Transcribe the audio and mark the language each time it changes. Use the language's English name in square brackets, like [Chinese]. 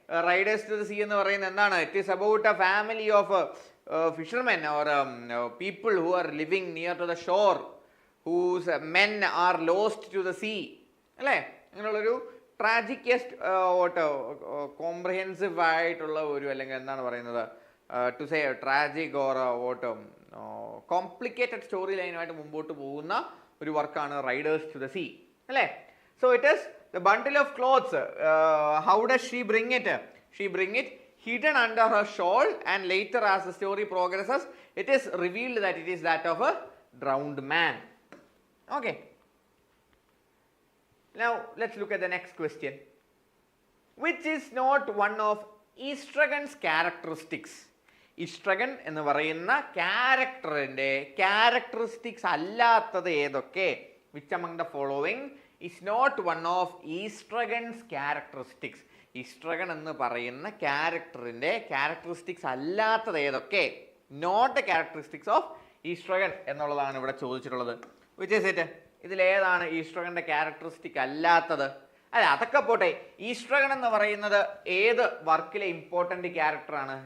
[English] Riders to the Sea [Malayalam] എന്ന് പറയുന്നത് എന്താണ്? [English] It is about a family of fishermen or people who are living near to the shore, whose men are lost to the sea അല്ലേ? [Malayalam] അങ്ങനെയുള്ളൊരു ട്രാജിക്കസ്റ്റ് comprehensive ആയിട്ടുള്ള ഒരു, അല്ലെങ്കിൽ എന്താണ് പറയുന്നത്, [English] to say tragic or what complicated [Malayalam] story ലൈനുമായിട്ട് മുമ്പോട്ട് പോകുന്ന ഒരു വർക്കാണ് റൈഡേഴ്സ് ടു ദ സീ അല്ലേ? [English] So it is the bundle of clothes. How does she bring it? She bring it hidden under her shawl, and later as the story progresses it is revealed that it is that of a drowned man. Okay, now let's look at the next question. Which is not one of estrogen's characteristics? [Malayalam] Estrogen എന്ന് പറയുന്ന ക്യാരക്ടറിന്റെ characteristics അല്ലാത്തത് ഏതൊക്കെ? [English] Which among the following is not one of estrogen's characteristics? [Malayalam] ഈസ്ട്രഗൺ എന്ന് പറയുന്ന ക്യാരക്ടറിന്റെ characteristics അല്ലാത്തത് ഏതൊക്കെ? [English] not the characteristics of estrogen [Malayalam] എന്നുള്ളതാണ് ഇവിടെ ചോദിച്ചിട്ടുള്ളത്. [English] Which is it? [Malayalam] ഇതിലേതാണ് ഈസ്ട്രഗന്റെ ക്യാരക്ടറിസ്റ്റിക് അല്ലാത്തത്? അല്ല, അതൊക്കെ പോട്ടെ, ഈസ്ട്രഗൺ എന്ന് പറയുന്നത് ഏത് വർക്കിലെ ഇമ്പോർട്ടൻ്റ് ക്യാരക്ടറാണ്?